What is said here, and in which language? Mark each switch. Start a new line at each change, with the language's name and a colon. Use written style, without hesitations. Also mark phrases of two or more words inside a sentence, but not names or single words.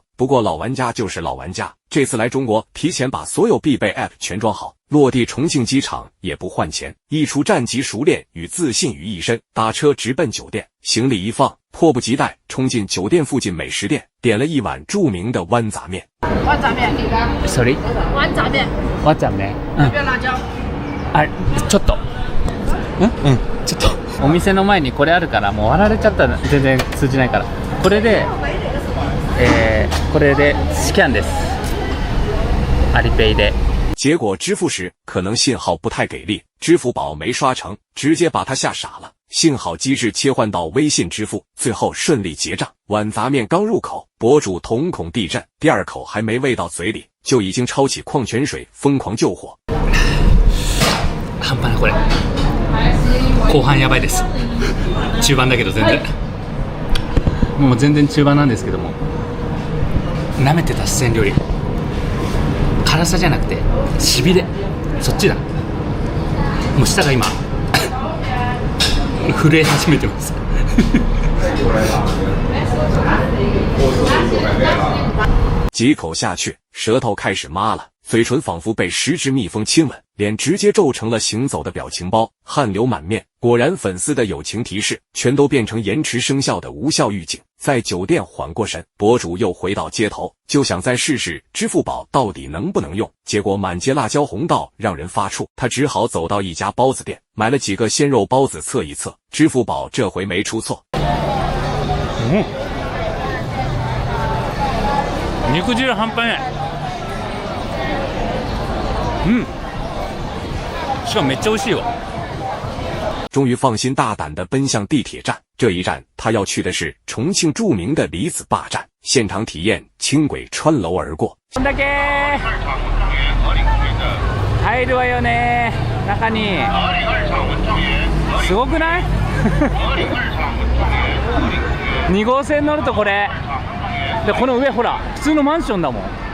Chinese: 不过老玩家就是老玩家，这次来中国提前把所有必备 App 全装好，落地重庆机场也不换钱，一出站即熟练与自信于一身，打车直奔酒店，行李一放，迫不及待冲进酒店附近美食店，点了一碗著名的豌杂面。豌杂面 Sorry？豌杂面。豌杂面。要不要辣椒？
Japanese: ちょっと。ちょっと。お店の前にこれあるからもう割られちゃったら全然通じないから、これでスキャンです。アリペイで。
Chinese: 结果支付时可能信号不太给力，支付宝没刷成，直接把他吓傻了。幸好机制切换到微信支付，最后顺利结账。碗杂面刚入口，博主瞳孔地震，第2口还没喂到嘴里，就已经抄起矿泉水疯狂救火。
Japanese: 半端ないこれ。後半やばいです。中盤だけど全然。もう全然中盤なんですけども。舐めてた四川料理。辛さじゃなくてしびれ、そっちだ。もう舌が今震え始めてます。
Chinese: 几口下去，舌头开始麻了，嘴唇仿佛被10只蜜蜂亲吻，脸直接皱成了行走的表情包，汗流满面。果然粉丝的友情提示全都变成延迟生效的无效预警。在酒店缓过神，博主又回到街头，就想再试试支付宝到底能不能用，结果满街辣椒红到让人发怵，他只好走到一家包子店，买了几个鲜肉包子测一测，支付宝这回没出错。
Japanese: 肉汁半端ない。しかもめっちゃ美味しいわ。
Chinese: 终于放心大胆地奔向地铁站，这一站他要去的是重庆著名的李子坝站，现场体验轻轨穿楼而过。
Japanese: こんだけ入るわよね、中に。すごくない？2号線乗るとこれで、この上ほら普通のマンションだもん。